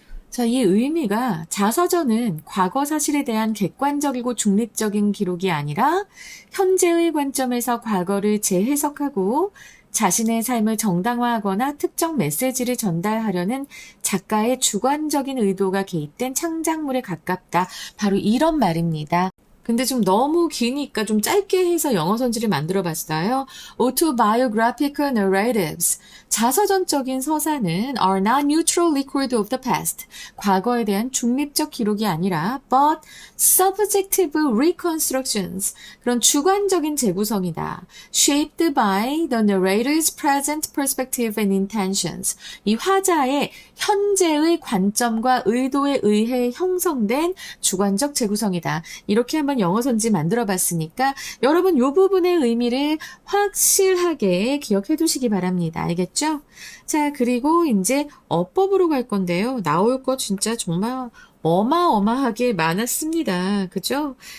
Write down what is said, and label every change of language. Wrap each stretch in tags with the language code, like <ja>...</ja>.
<ko>자, 이 의미가 자서전은 과거 사실에 대한 객관적이고 중립적인 기록이 아니라 현재의 관점에서 과거를 재해석하고 자신의 삶을 정당화하거나 특정 메시지를 전달하려는 작가의 주관적인 의도가 개입된 창작물에 가깝다. 바로 이런 말입니다. 근데 좀 너무 기니까 좀 짧게 해서 영어 선지를 만들어 봤어요.</ko> <en>Autobiographical narratives.</en> <ko>자서전적인 서사는</ko> <en>are not neutral record of the past.</en> <ko>과거에 대한 중립적 기록이 아니라</ko> <en>but subjective reconstructions.</en> <ko>그런 주관적인 재구성이다.</ko> <en>Shaped by the narrator's present perspective and intentions.</en> <ko>이 화자의 현재의 관점과 의도에 의해 형성된 주관적 재구성이다. 이렇게 한번 한번 영어 선지 만들어 봤으니까 여러분 요 부분의 의미를 확실하게 기억해 두시기 바랍니다. 알겠죠? 자, 그리고 이제 어법으로 갈 건데요. 나올 거 진짜 정말 어마어마하게 많았습니다. 그죠?</ko>